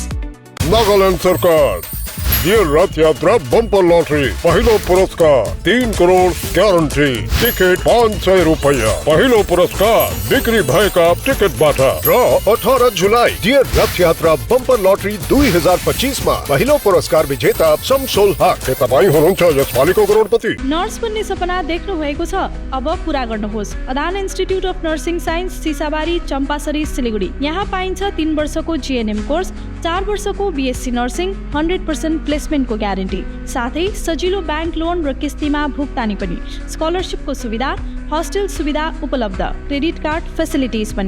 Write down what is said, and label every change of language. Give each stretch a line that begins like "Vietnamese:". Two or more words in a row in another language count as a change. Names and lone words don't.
Nepali: नागालैंड सरकार ये रथ यात्रा बम्पर लॉटरी, पहलो पुरस्कार 3 करोड़ गारंटी, टिकट 500 रुपया, पहलो पुरस्कार बिक्री भय का टिकट बाटा। ड्रॉ 18 जुलाई डियर रथ यात्रा बम्पर लॉटरी 2025 में पहलो पुरस्कार विजेता शमसोल हक के तपाईं हुनुहुन्छ यसपालिको करोडपति। नर्स बन्ने सपना देख्नु भएको छ, अब पूरा गर्नुहोस्। अदान इन्स्टिट्युट अफ नर्सिङ साइन्स, सिसाबारी, चम्पासरी, सिलीगुडी। यहाँ पाइन्छ 3 वर्षको GNM कोर्स, 4 वर्षको BSc नर्सिङ, 100% प्लेसमेन्टको ग्यारेन्टी, साथै सजिलो
English: bank loan
Nepali: र किस्तीमा भुक्तानी पनि, स्कलरसिपको सुविधा, हस्टेल सुविधा उपलब्ध,
English: credit card facilities
Nepali: पनि।